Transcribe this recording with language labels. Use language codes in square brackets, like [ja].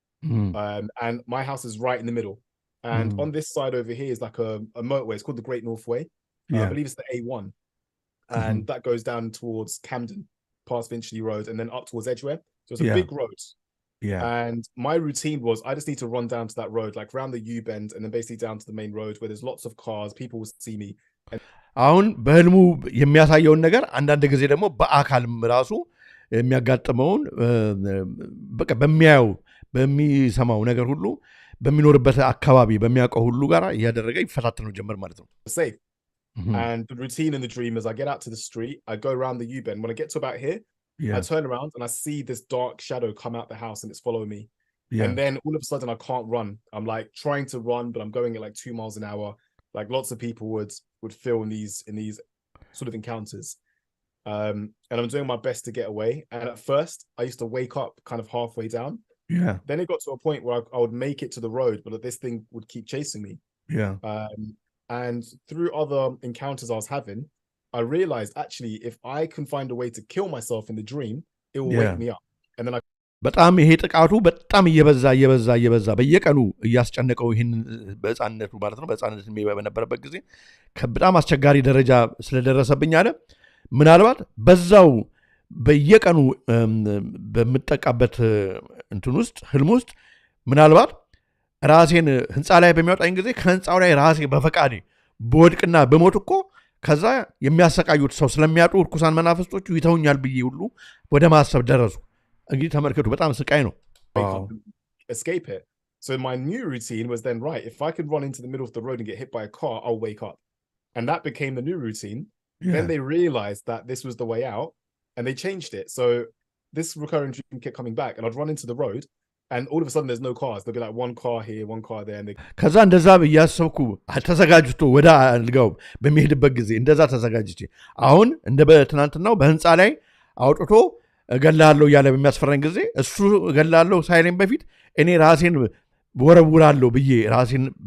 [en] And my house is right in the middle. And on this side over here is like a motorway. It's called the Great North Way. I believe it's the A1. And that goes down towards Camden, past Finchley Road, and then up towards Edgware. So it's a big road. Yeah. And my routine was I just need to run down to that road, like around the U-bend, and then basically down to the main road where there's lots of cars. People will see me. [am] አሁን በህልሙ የሚያሳየውን ነገር አንዳንድ ጊዜ ደግሞ በአካልም ራሱ የሚያጋጥመውን በቃ በሚሰማው ነገር ሁሉ በሚኖርበት አካባቢ በሚያውቀው ሁሉ ጋር እያደረገ ይፈታተነው ጀመር ማለት ነው። [en] Safe. And the routine in the dream is I get out to the street, I go around the U-bend. When I get to about here, I turn around and I see this dark shadow come out the house and it's following me. And then all of a sudden I can't run. I'm like trying to run, but I'm going at like 2 miles an hour. Like lots of people would feel in these sort of encounters. And I'm doing my best to get away. And at first I used to wake up kind of halfway down. Yeah. Then it got to a point where I would make it to the road, but this thing would keep chasing me. Yeah. And through other encounters I was having, I realized actually if I can find a way to kill myself in the dream, it will wake me up. And then [am] በጣም ይሄ ጥቃቱ በጣም እየበዛ በየቀኑ እያስጨነቀው ይህን በህፃንነቱ ማለት ነው በህፃንነት በነበረበት ጊዜ በጣም አስቸጋሪ ደረጃ ስለደረሰብኝ አለ ምናልባት በዛው በየቀኑ በምጠቃበት እንትን ውስጥ ህልም ውስጥ ምናልባት ራሴን ህንፃ ላይ በሚያወጣኝ ጊዜ ከህንፃው ላይ ራሴ በፈቃዴ በወድቅና በሞት እኮ ከዛ የሚያሰቃዩት ሰው ስለሚያጡ ርኩሳን መናፍስቶቹ ይተውኛል ብዬ ሁሉ ወደ ማሰብ ደረሱ እንግዲህ ተመልከቱ በጣም ስቃይ ነው [en] escape it. So my new routine was then, right, if I could run into the middle of the road and get hit by a car, I'll wake up. And that became the new routine. Then they realized that this was the way out and they changed it. So this recurring dream kept coming back and I'd run into the road and all of a sudden there's no cars. There'll be like one car here, one car there. And [am] ከዛ እንደዛ በያሰብኩ ተዘጋጅቶ ወደ አልጋው በሚሄድበት ጊዜ እንደዛ ተዘጋጅቼ አሁን እንደ በትናንትናው በህንፃ ላይ አውጥቶ እገላለሁ ያለ በሚያስፈራኝ ጊዜ እሱ እገላለሁ ሳይለኝ በፊት እኔ ራሴን ወረውራለሁ ብዬ ራሴን